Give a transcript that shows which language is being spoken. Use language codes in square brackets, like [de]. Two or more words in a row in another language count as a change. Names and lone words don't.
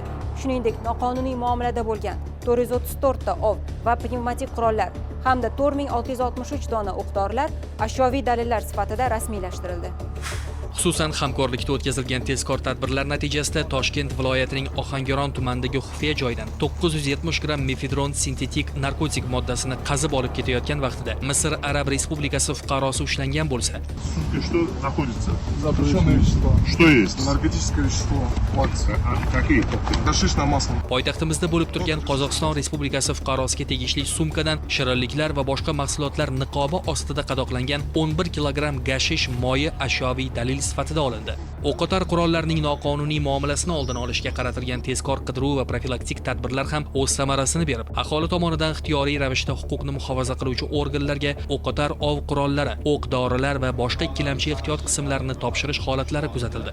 [uz] Shuningdek, noqonuniy muomalada bo'lgan 434 ta ov va pnevmatik qurollar hamda 4663 dona o'q-dorilar ashyoviy dalillar sifatida rasmiylashtirildi. Xususan, hamkorlikda o'tkazilgan tezkor tadbirlar natijasida Toshkent viloyatining Ohangaron tumanidagi xufiya joydan 970 gramm mefedron sintetik narkotik moddasini qazib olib ketayotgan vaqtida Misr Arab Respublikasi fuqarosi ushlangan bo'lsa, [ru] Что находится? Запрещенные вещества. Что есть? Наркотическое вещество. Вакс. Какие? Гашиш на масло. [uz] poytaxtimizda bo'lib turgan Qozog'iston Respublikasi fuqarosiga tegishli sumkadan shirinliklar va boshqa mahsulotlar niqobi ostida qadoqlangan 11 kilogramm gashish moyi ashyoviy dalil sifatida olindi. O'qotar qurollarning noqonuniy muomalasini oldin olishga qaratilgan tezkor qidiruv va profilaktik tadbirlar ham o'z samarasini berib, aholi tomonidan ixtiyoriy ravishda huquqni muhofaza qiluvchi organlarga o'qotar ov qurollari, o'q-dorilar va boshqa ikkilamchi ehtiyot qismlarini topshirish holatlari kuzatildi.